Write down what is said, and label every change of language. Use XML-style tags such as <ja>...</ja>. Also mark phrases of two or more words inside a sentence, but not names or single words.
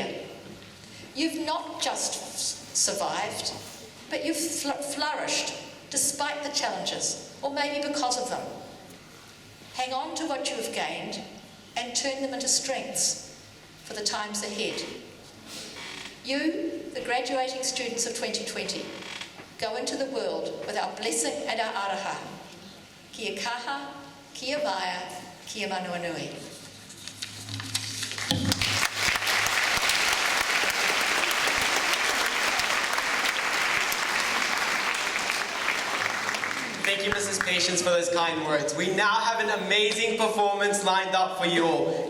<en>You've not just survived, but you've flourished despite the challenges, or maybe because of them. Hang on to what you have gained and turn them into strengths for the times ahead. You, the graduating students of 2020, go into the world with our blessing and our araha.</en> <mi>Kia kaha, kia maya, kia manuanui.</mi> <en>Thank you, Mrs. Patience, for those kind words. We now have an amazing performance lined up for you all.</en>